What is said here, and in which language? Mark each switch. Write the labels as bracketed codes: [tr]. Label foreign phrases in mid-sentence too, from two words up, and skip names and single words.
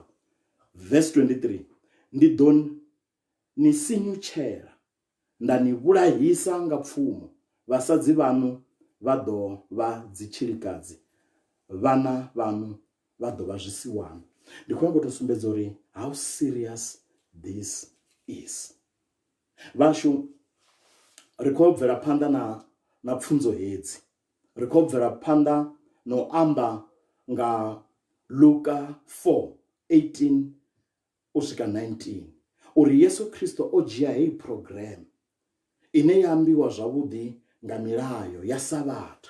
[ve] Verse 23, ndi ḓo ni sinyutshela nda ni vhulahisa nga pfumo. Vhasadzi vhanu vha ḓo vha dzitshilikadzi, vhana vhanu vha ḓo vha zwisiwana. Ndi khou nyanga u tou sumbedza uri [en] how serious this is. [ve] Vhashu ri khou bvela phanḓa na pfunzo hedzi. Ri khou bvela phanḓa na u amba nga Luka 4:18 u swika 19 uri Yesu Kristo o dzhia heyi program ine ya ambiwa zwavhuḓi nga milayo ya Sabatha.